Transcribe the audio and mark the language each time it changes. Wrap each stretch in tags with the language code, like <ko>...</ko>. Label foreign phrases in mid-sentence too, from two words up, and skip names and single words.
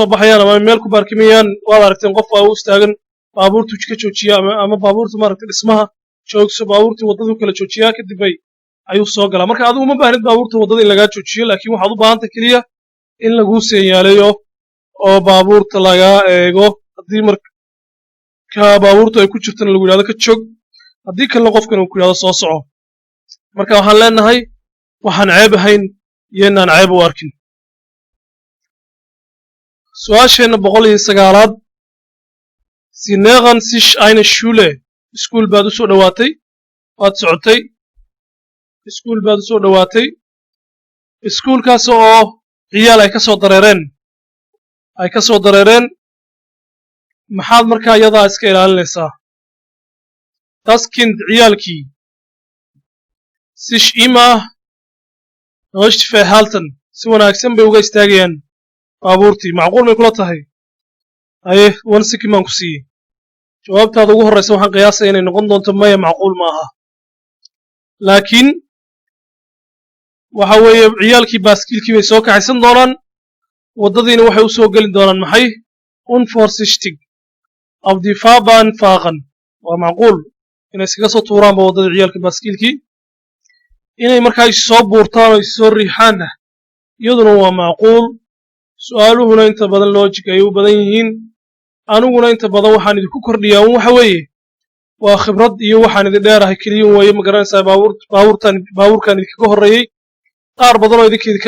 <so>baxayaan ama meel ku baarkimayaan waad aragteen qof baa u istaagan baabuurtu ka joojiya ama baabuurta maaragtay dhismaha joogso baabuurtii waddadu kala joojiyaa kadib ayuu soo galaa marka adigu ma baahnid baabuurta waddada in lagaa joojiyo laakiin waxaad u baahantay keliya in laguu seenyaaleeyo oo baabuurta lagaa eego haddii markaa baabuurtu ay ku jirtana lagu yidhahdo ka joog haddii kalena qofkan uu ku yidhahdo soo soco marka waxaan leenahay waxaan ceeb ahayn iyo inaan ceeb u arkin su-aasheenna 109aad</so> <de>Sie nähern sich eine Schule</de> <so>iskuul baad u soo dhowaatay waad socotay iskuul baad u soo dhowaatay iskuulkaas oo ciyaal ay ka soo dareereen maxaad markaa iyadaa iska ilaalinaysaa</so> <de>das Kind</de> <so>ciyaalkii</so> <de>sich immer richtig verhalten</de> <so>si wanaagsan bay uga istaagayaan baabuurtii macquul may kula tahay haye wan sikin baan ku siiyey jawaabtaada ugu horraysa waxaan qiyaasaya inay noqon doonto maya macquul ma aha laakiin waxa weeye ciyaalkii baaskiilkii bay soo kaxaysan doonaan waddadiina waxay u soo geli doonaan maxay</so> <de>unvorsichtig auf die Fahrbahn fahren</de> <so>waa macquul inay iskaga soo tuuraanba waddadii ciyaalka baaskiilkii inay markaa is soo buurtaan oo is soo riixaanna iyaduna waa macquul su'aaluhuna inta badan logic ay u badan yihiin aniguna inta badan waxaan idinku kordhiyaa waxa weeye waa khibrad iyo waxaan idin dheerahay keliya weeye ma garanaysaa baabuurkan idinkaga horreeyey qaar badan oo idinkeeda ka</so>